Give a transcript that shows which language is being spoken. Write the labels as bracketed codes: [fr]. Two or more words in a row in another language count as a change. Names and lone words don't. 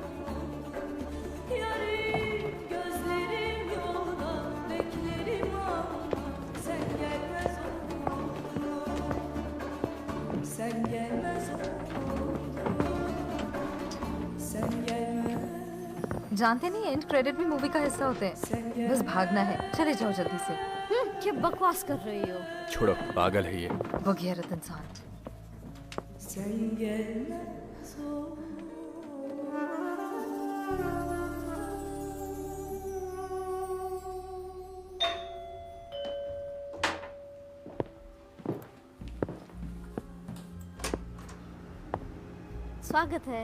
[tr] yarim, gözlerim yolda beklerim ama sen gelmez sen gelmez sen gelmez। [hi] जानते नहीं [en] end credit [hi] भी मूवी का हिस्सा होते हैं। बस भागना है, चले जाओ जल्दी से। क्या बकवास कर रही हो? छोड़ो, पागल है ये। बगैरत इंसान। [tr] Sen gelmez [hi] स्वागत है।